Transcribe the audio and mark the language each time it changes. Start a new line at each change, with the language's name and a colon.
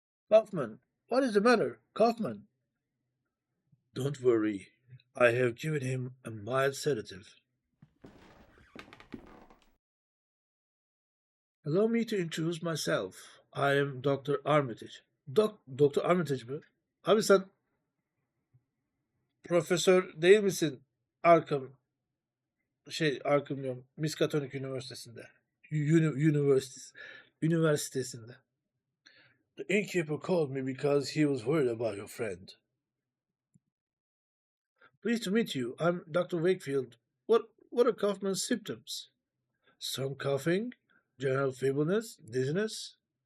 English: Kaufman, what is the matter? Kaufman, don't worry. I have given him a mild sedative. Allow me to introduce myself. I am Dr. Armitage.
Turkish: Doktor Armitage mi? Abi sen profesör değil misin? Arkham Arkham diyorum. Miskatonic Üniversitesi'nde. Üniversitesi. Üniversitesinde.
English: The innkeeper called me because he was worried about your friend. Pleased to meet you. I'm Dr. Wakefield. What are Kaufman's symptoms? Strong coughing, general feebleness, dizziness.